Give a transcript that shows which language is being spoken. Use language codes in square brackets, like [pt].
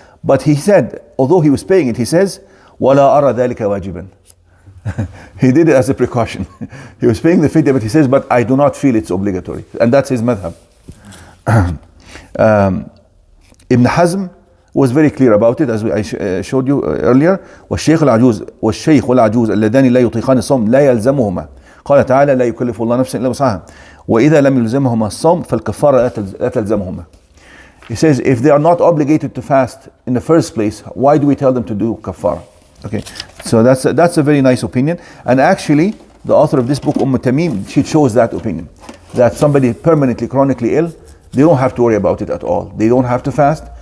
[en] But he said, although he was paying it, he says, [ar] ولا أرى ذلك واجبا. [en] He did it as a precaution. He was paying the fidya, but he says, but I do not feel it's obligatory, and that's his madhab. Ibn Hazm was very clear about it, as I showed you earlier. [ar] والشيخ والعجوز اللذان لا يطيقان الصوم لا يلزمهما. قال تعالى لا يكلف الله نفسا إلا وسعها وإذا لم يلزمهما الصوم فالكفارة لا تلزمهما. [en] He says, if they are not obligated to fast in the first place, why do we tell them to do kafara? Okay, so that's a very nice opinion. And actually, the author of this book, Tamim, she chose that opinion, that somebody permanently, chronically ill, they don't have to worry about it at all. They don't have to fast.